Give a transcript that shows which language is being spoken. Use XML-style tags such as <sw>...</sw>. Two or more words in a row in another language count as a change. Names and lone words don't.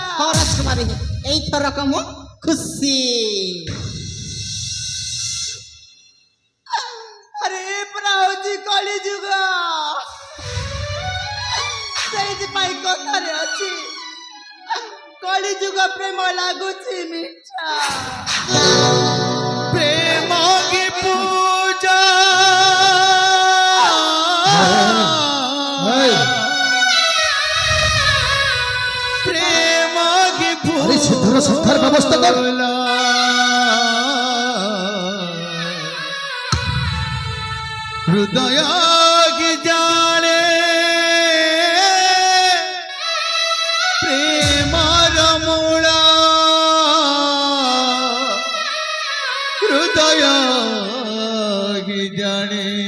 <or>ହଁ ରାଜକୁମାରୀ, ଏଇଥରକ ମୁଁ ଖୁସି। ଆରେ ଏ ପରା ହଉଛି କଳି ଯୁଗ। ସେଇଥିପାଇଁ କଥାରେ ଅଛି, କଳି ଯୁଗ ପ୍ରେମ ଲାଗୁଛି ମିଠା।</or> <hi>प्रेम की पूजा</hi> <or>ହେଇ,</or> <hi>प्रेम की</hi> <or>ଆରେ ସିଦ୍ଧର ସଂସାର ବ୍ୟବସ୍ଥା କର।</or> <hi>पूजा हृदय की जाने प्रेम रमूला हृदय की जाने</hi>